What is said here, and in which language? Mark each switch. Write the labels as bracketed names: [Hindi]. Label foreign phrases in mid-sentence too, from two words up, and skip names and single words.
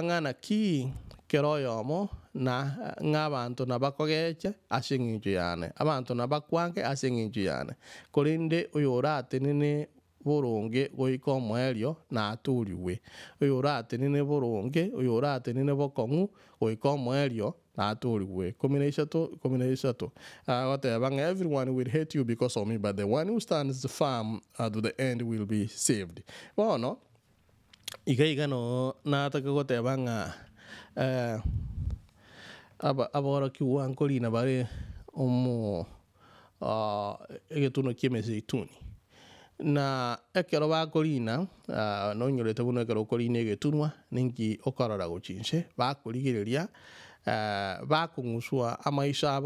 [Gusii] ng'ana ki kero yomo na ng'abanto nabakogeche ase eng'encho yane abanto nabakwange ase eng'encho yane korende oyo oratenene boronge goika omoerio naturiwe oyo oratenene boronge oyo oratenene bokong'u goika omoerio naturiwe 13 goteba ng'a [English] everyone will hate you because of me but the one who stands firm to the end will be saved [Gusii] bono iga no nataka goteba ng'a aboroki wankorina bare omo egetuno kiemezeituni na ekero bakorina nonyorete buno ekero okorina egetunwa ninki okorora gochinse bakorigereria bakong'uswa amaiso abo